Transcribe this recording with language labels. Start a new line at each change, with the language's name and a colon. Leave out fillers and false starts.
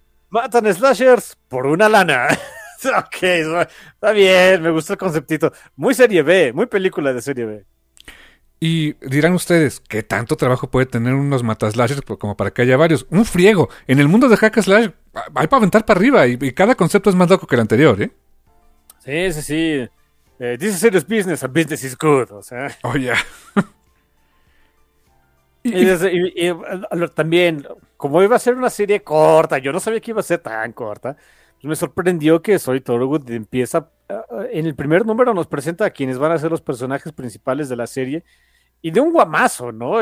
Spanish: Matan slashers por una lana. Ok, está bien, me gustó el conceptito. Muy serie B, muy película de serie B. Y dirán ustedes, ¿qué tanto trabajo puede tener unos mataslashers como para que haya varios? Un friego. En el mundo de hack slash hay para aventar para arriba y cada concepto es más loco que el anterior, Sí, sí, sí.
English: This is serious business, and business is good,
Spanish: o sea.
English: Oh, yeah.
Spanish: Y también, como iba a ser una serie corta, yo no sabía que iba a ser tan corta, pues me sorprendió que Soy Torwood empieza, en el primer número nos presenta a quienes van a ser los personajes principales de la serie, y de un guamazo, ¿no?